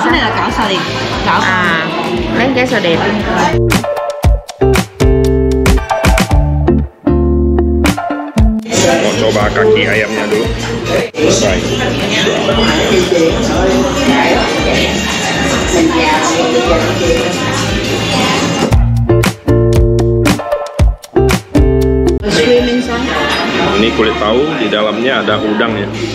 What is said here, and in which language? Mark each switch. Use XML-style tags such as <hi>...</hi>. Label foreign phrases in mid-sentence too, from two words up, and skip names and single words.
<vi>Cái này là cảo sò điệp. Cảo sò. À, lấy cái sò đẹp.</vi> <id>Mau coba kaki ayamnya dulu. Baik. Ini kulit tahu, di dalamnya ada udang ya.</id>